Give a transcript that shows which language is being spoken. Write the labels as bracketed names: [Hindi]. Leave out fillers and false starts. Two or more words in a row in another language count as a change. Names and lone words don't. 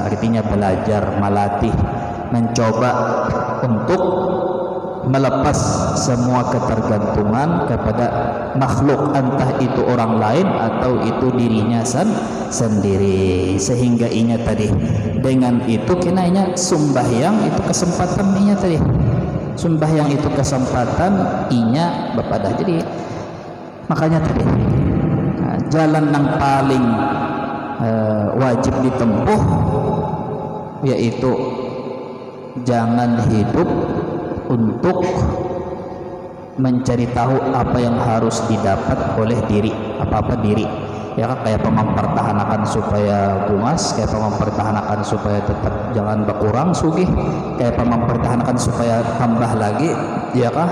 [Indonesian] Artinya belajar, melatih, mencoba untuk melepas semua ketergantungan kepada makhluk, entah itu orang lain atau itu dirinya sendiri. [Banjar] Sehingga inya tadi dengan itu kinanya sumbahyang itu kesempatan inya tadi, sumbahyang itu kesempatan inya bepadah. [Indonesian] Jadi makanya tadi jalan yang paling wajib ditempuh yaitu jangan hidup untuk mencari tahu apa yang harus didapat oleh diri, apa-apa diri, ya kan, kayak mempertahankan supaya bungas, kayak mempertahankan supaya tetap jangan berkurang sugih, kayak mempertahankan supaya tambah lagi, ya kah?